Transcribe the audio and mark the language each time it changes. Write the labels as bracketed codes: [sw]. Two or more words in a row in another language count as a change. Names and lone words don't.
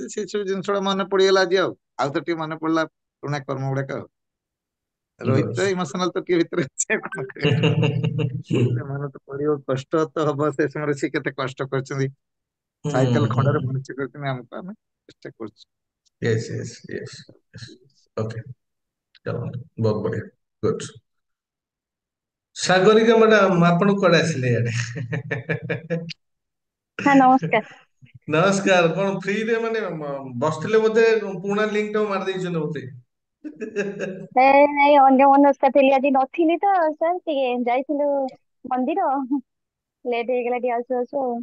[or] ସେଇ ସବୁ ଜିନିଷ ଗୁଡା ମନେ ପଡିଗଲା ଆଜି। ଆଉ ତ ଟିକେ ମନେ ପଡିଲା ପୁରୁଣା କର୍ମ ଗୁଡାକ। ରୋହିତ ଗୁଡ୍। ଇମୋସନାଲ ତ କିଏ ଭିତରେ ଅଛି, ଆଉ କଣ କରିବା। ମନେ ତ ପଡିବ, କଷ୍ଟ ତ ହବ। ସେ ସମୟରେ ସେ କେତେ କଷ୍ଟ କରିଛନ୍ତି, ସାଇକେଲ ଖଣ୍ଡରେ ମଣିଷ କରିଛନ୍ତି ଆମକୁ, ଆମେ ଚେଷ୍ଟା କରୁଛୁ। [en] yes yes yes yes. okay, [hi] चलो बहुत बढ़िया, [en] गुड। [or] ସାଗରିକା ମ୍ୟାଡାମ ଆପଣ କୁଆଡେ ଆସିଲେ ଇଆଡେ? ହଁ ନମସ୍କାର। ନମସ୍କାର। କଣ ଫ୍ରିରେ ମାନେ ବସିଥିଲେ ବୋଧେ ପୁରୁଣା ଲିଙ୍କ ଟାକୁ ମାରି ଦେଇଛନ୍ତି ବୋଧେ? ନାଇଁ ଅନ୍ୟମନସ୍କ ଥିଲି ଆଜି ନଥିଲି ତ ସାର୍ ଟିକେ ଯାଇଥିଲୁ ମନ୍ଦିର ଲେଟ୍ ହେଇଗଲା ଟିକେ ଆସୁ ଆସୁ ଆଉ।